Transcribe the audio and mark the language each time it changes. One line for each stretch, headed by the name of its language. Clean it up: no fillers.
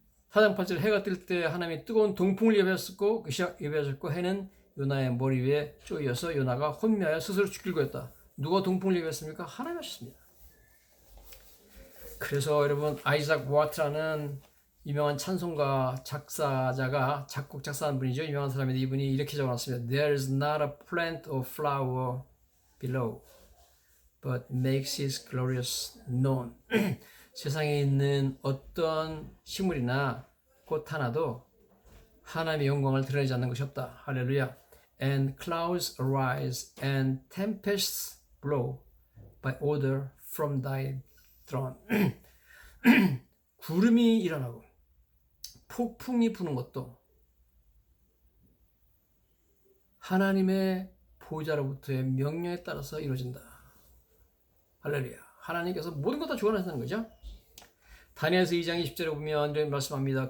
Korean: 4장 8절 해가 뜰 때 하나님이 뜨거운 동풍을 예배하셨고 해는 요나의 머리 위에 쪼여서 요나가 혼미하여 스스로 죽기를 구했다. 누가 동풍을 예배했습니까? 하나님 하셨습니다. 그래서 여러분 아이작 워트라는 유명한 찬송가 작사자가 작곡 작사한 분이죠. 유명한 사람인데 이분이 이렇게 적어놨습니다.
English: There is not a plant or flower below, but makes his glorious known.
Korean: 세상에 있는 어떤 식물이나 꽃 하나도 하나님의 영광을 드러내지 않는 것이 없다. 할렐루야.
English: And clouds arise and tempests blow by order from thy throne.
Korean: 구름이 일어나고 폭풍이 부는 것도 하나님의 보좌로부터의 명령에 따라서 이루어진다. 할렐루야. 하나님께서 모든 것 다 주관하신다는 거죠. 다니엘서 2장 20절에 보면 이렇게 말씀합니다.